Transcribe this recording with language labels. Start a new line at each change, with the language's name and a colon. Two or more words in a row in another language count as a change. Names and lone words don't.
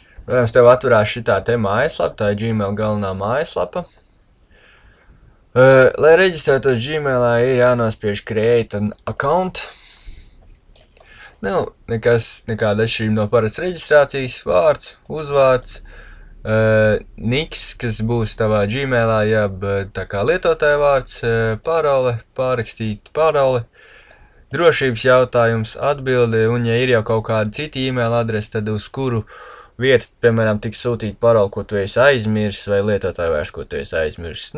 Latvian: Protams, tev atverās šitā te mājaslapa, tā ir Gmail galvenā mājaslapa. Lai reģistrētos Gmailā, ir jānospiež
English: Create an account.
Latvian: Nekāda atšķirība no parastas reģistrācijas, vārds, uzvārds, niks, kas būs tavā Gmailā, jeb tā kā lietotāja vārds, parole, pārrakstīt parole, drošības jautājums, atbildi, un ja ir jau kaut kāda cita e-mail adrese, tad uz kuru vietu, piemēram, tiks sūtīt paroli, ko tu esi aizmirsis, vai lietotāju vairs, ko tu esi aizmirsis.